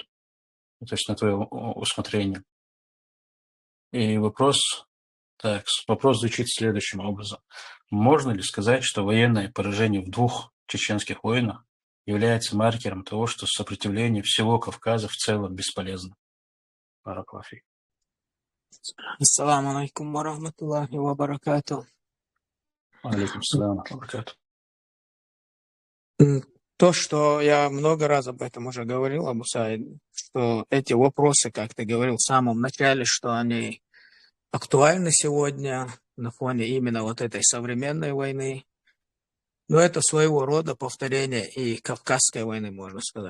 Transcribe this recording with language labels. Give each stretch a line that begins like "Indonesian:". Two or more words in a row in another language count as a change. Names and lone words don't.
Russian: То есть на твое усмотрение. И вопрос звучит следующим образом. Можно ли сказать, что военное поражение в 2 чеченских войнах является маркером того, что сопротивление всего Кавказа в целом бесполезно?
Arabic: بارك الله فيك. السلام عليكم ورحمة الله وبركاته. عليكم السلام وبركاته.
Russian: То, что я много раз об этом уже говорил, Абу Саид, что эти вопросы, как ты говорил в самом начале, что они актуальны сегодня на фоне именно вот этой современной войны. Но это своего рода повторение и Кавказской войны, можно сказать.